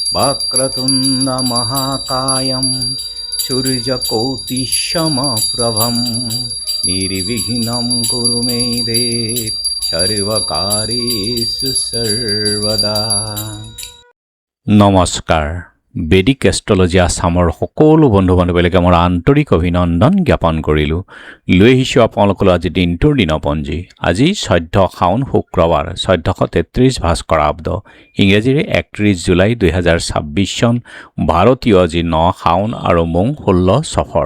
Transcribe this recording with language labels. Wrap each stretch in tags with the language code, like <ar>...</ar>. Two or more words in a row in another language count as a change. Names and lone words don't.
<sa>वक्रतुण्ड महाकायं सूर्यकोटिसमप्रभं निर्विघ्नं कुरु मे देव सर्वकार्येषु सर्वदा।</sa> <as>নমস্কাৰ। বেদিক এষ্ট্ৰলজি আছামৰ সকলো বন্ধু বান্ধৱীলৈকে মোৰ আন্তৰিক অভিনন্দন জ্ঞাপন কৰিলোঁ। লৈ আহিছোঁ আপোনালোকলৈ আজি দিনটোৰ দিনপঞ্জী। আজি 14 শাওন শুক্ৰবাৰ 1433 ভাস্কৰাব্দ, ইংৰাজীৰে 31 জুলাই 2026 চন, ভাৰতীয় আজি 9 শাওন আৰু মোং 16 সফৰ।</as>